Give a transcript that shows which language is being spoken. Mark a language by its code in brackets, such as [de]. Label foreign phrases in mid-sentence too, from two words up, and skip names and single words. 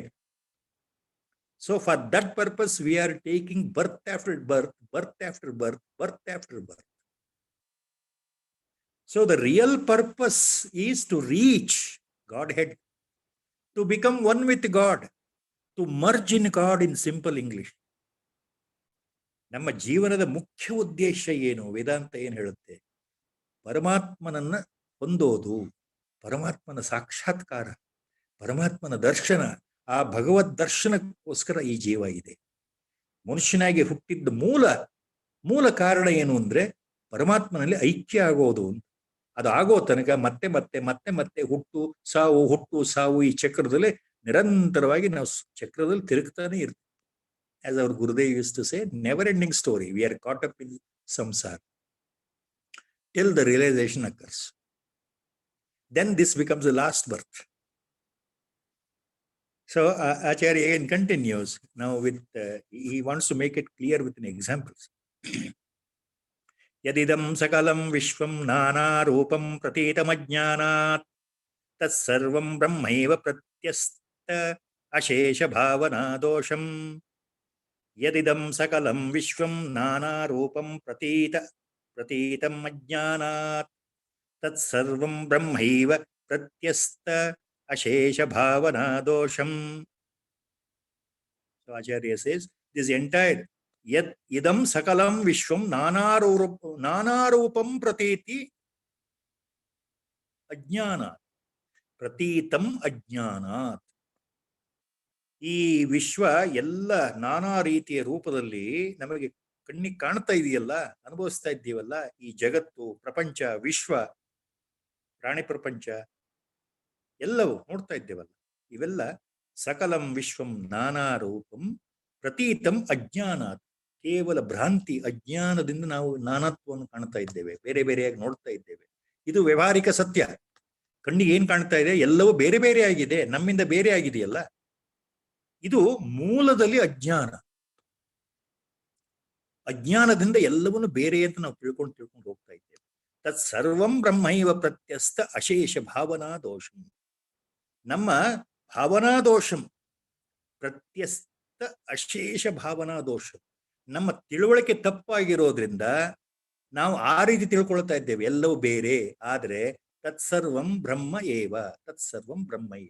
[en] So for that purpose, we are taking birth after birth, birth after birth, birth after birth. So the real purpose is to reach Godhead, to become one with God, to merge in God in simple English. [kn] ನಮ್ಮ ಜೀವನದ ಮುಖ್ಯ ಉದ್ದೇಶ ಏನು? ವೇದಾಂತ ಏನು ಹೇಳುತ್ತೆ? ಪರಮಾತ್ಮನನ್ನ ಹೊಂದೋದು, ಪರಮಾತ್ಮನ ಸಾಕ್ಷಾತ್ಕಾರ, ಪರಮಾತ್ಮನ ದರ್ಶನ. ಆ ಭಗವದ್ ದರ್ಶನಕ್ಕೋಸ್ಕರ ಈ ಜೀವ ಇದೆ. ಮನುಷ್ಯನಾಗಿ ಹುಟ್ಟಿದ್ದ ಮೂಲ ಕಾರಣ ಏನು ಅಂದ್ರೆ ಪರಮಾತ್ಮನಲ್ಲಿ ಐಕ್ಯ ಆಗೋದು. ಅದು ಆಗೋ ತನಕ ಮತ್ತೆ ಮತ್ತೆ ಮತ್ತೆ ಮತ್ತೆ ಹುಟ್ಟು ಸಾವು ಈ ಚಕ್ರದಲ್ಲಿ ನಿರಂತರವಾಗಿ ನಾವು ಚಕ್ರದಲ್ಲಿ ತಿರುಗ್ತಾನೆ ಇರ್ತೀವಿ. [en] As our Gurudev used to say, never ending story. We are caught up in samsara till the realization occurs. Then this becomes the last birth. So Acharya again continues now with, he wants to make it clear with an examples. [sa] यदिदं सकलं विश्वं नाना रूपं प्रतीतम् अज्ञानात् तत्सर्वं ब्रह्मैव प्रत्यस्त अशेष भावना दोषम्. यदिदं सकलं विश्वं नाना रूपं प्रतीतम् अज्ञानात् तत्सर्वं ब्रह्मैव प्रत्यस्त अशेष भावना दोषम्. [en] So Acharya says, this entire [sa] इदं सकलं विश्वं नानारूपं प्रतीति अज्ञानात् प्रतीतम् अज्ञानात्. [kn] ಈ ವಿಶ್ವ ಎಲ್ಲ ನಾನಾ ರೀತಿಯ ರೂಪದಲ್ಲಿ ನಮಗೆ ಕಣ್ಣಿಗೆ ಕಾಣ್ತಾ ಇದೆಯಲ್ಲ, ಅನುಭವಿಸ್ತಾ ಇದ್ದೀವಲ್ಲ, ಈ ಜಗತ್ತು, ಪ್ರಪಂಚ, ವಿಶ್ವ, ಪ್ರಾಣಿ ಪ್ರಪಂಚ ಎಲ್ಲವೂ ನೋಡ್ತಾ ಇದ್ದೇವಲ್ಲ, ಇವೆಲ್ಲ [sa] ಸಕಲಂ ವಿಶ್ವಂ ನಾನಾ ರೂಪಂ ಪ್ರತೀತಂ ಅಜ್ಞಾನಾತ್. [kn] ಕೇವಲ ಭ್ರಾಂತಿ, ಅಜ್ಞಾನದಿಂದ ನಾವು ನಾನಾತ್ವವನ್ನು ಕಾಣ್ತಾ ಇದ್ದೇವೆ, ಬೇರೆ ಬೇರೆಯಾಗಿ ನೋಡ್ತಾ ಇದ್ದೇವೆ. ಇದು ವ್ಯವಹಾರಿಕ ಸತ್ಯ. ಕಣ್ಣಿಗೆ ಏನ್ ಕಾಣ್ತಾ ಇದೆ? ಎಲ್ಲವೂ ಬೇರೆ ಬೇರೆ ಆಗಿದೆ, ನಮ್ಮಿಂದ ಬೇರೆ ಆಗಿದೆಯಲ್ಲ. ಇದು ಮೂಲದಲ್ಲಿ ಅಜ್ಞಾನದಿಂದ ಎಲ್ಲವನ್ನು ಬೇರೆ ಅಂತ ನಾವು ತಿಳ್ಕೊಂಡು ಹೋಗ್ತಾ ಇದ್ದೇವೆ. [sa] ತತ್ ಸರ್ವಂ ಬ್ರಹ್ಮೈವ ಪ್ರತ್ಯಸ್ಥ ಅಶೇಷ ಭಾವನಾ ದೋಷಂ. [kn] ನಮ್ಮ [sa] ಭಾವನಾ ದೋಷಂ ಪ್ರತ್ಯಸ್ಥ ಅಶೇಷ ಭಾವನಾ ದೋಷಂ, [kn] ನಮ್ಮ ತಿಳುವಳಿಕೆ ತಪ್ಪಾಗಿರೋದ್ರಿಂದ ನಾವು ಆ ರೀತಿ ತಿಳ್ಕೊಳ್ತಾ ಇದ್ದೇವೆ, ಎಲ್ಲವೂ ಬೇರೆ. [sa] ಆದ್ರೆ ತತ್ಸರ್ವಂ ಬ್ರಹ್ಮ ಏವ, ತತ್ಸರ್ವಂ ಬ್ರಹ್ಮೈವ.